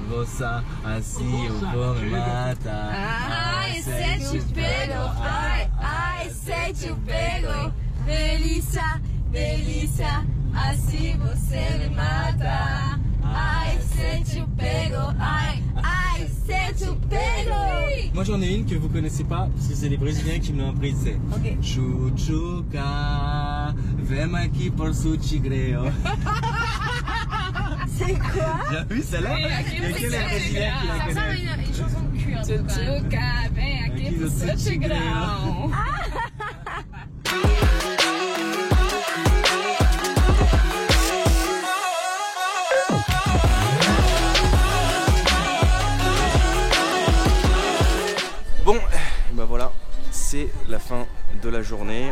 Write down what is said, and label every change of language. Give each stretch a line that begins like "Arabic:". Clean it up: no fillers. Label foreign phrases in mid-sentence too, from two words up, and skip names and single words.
Portuguese: moça, assim eu vou me matar. Ai, se te pego, ai, se te pego. Delícia, delícia, assim você me mata. Ai, se te pego, ai, se te pego.
French: Moi j'en ai une que vous connaissez pas parce que c'est les Brésiliens qui me l'ont appris, c'est Ok.
Portuguese: Chuchuca, vem aqui por su tigreo.
French: C'est quoi? J'ai vu celle-là? Il y a que les Brésiliens qui la connaissent. Une chanson de cul, en tout cas.
Portuguese: Chuchuca, vem aqui pro seu tigrão.
French: Bon, ben voilà, c'est la fin de la journée.